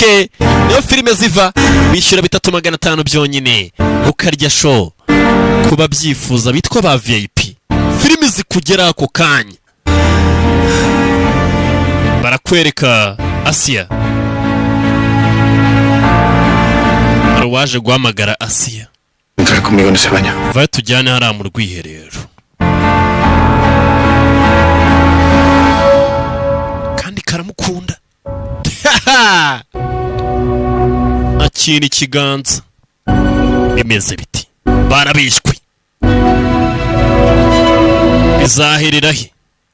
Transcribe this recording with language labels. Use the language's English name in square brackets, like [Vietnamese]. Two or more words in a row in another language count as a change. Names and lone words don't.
[Kinyarwanda] Niyo filime ziva bishyura 3,500 byonyine. Ukarya show. Kuba byifuza bitwa ba VIP. Filime zikugera ako kanya. Barakwereka Asia. Waje guhamagara Asia. [Spanish] Entrar conmigo en ese baño. [Kinyarwanda] Va tujyane hariya mu rwiherero. Kandi karamukunda. Akira ikiganza. Bimeze biti. Barabishwe. Bizahirira he?